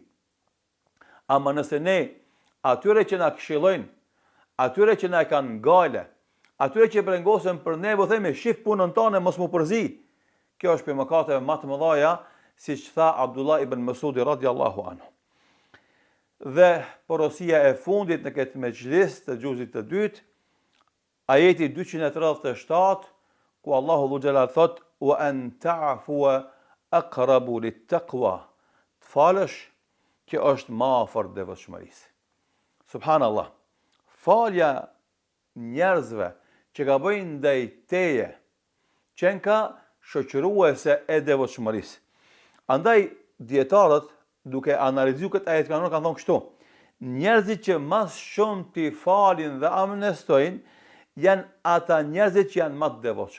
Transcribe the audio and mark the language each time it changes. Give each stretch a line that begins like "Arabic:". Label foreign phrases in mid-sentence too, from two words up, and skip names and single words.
Albanian: Ama nëse ne atyre që na këshillojnë, atyre që na kanë ngale, atyre që brengosen për ne, themi shif punën tonë mos mu përzi. Kjo është për mëkateve më të mëdha, siç tha Abdullah ibn Mesudi
Arabic: رضي الله عنه.
Albanian: Dhe porosia e fundit në këtë mexhlis të xhuzit të dytë, ajeti 237, ku Allahu Xhelal thot:
Arabic: "وأن تعفوا أقرب للتقوى."
Albanian: Të falësh që është më afër devotshmërisë. Subhanallah. Falja njerëzve që gabojnë ndaj teje, qenë ka shoqëruese e devotshmërisë. Andaj dietarët duke analizuar këtë ajet kanë thonë kështu: njerëzit që mas shumë t'i falin dhe amnestojnë janë ata njerëzit që janë më të devotshëm.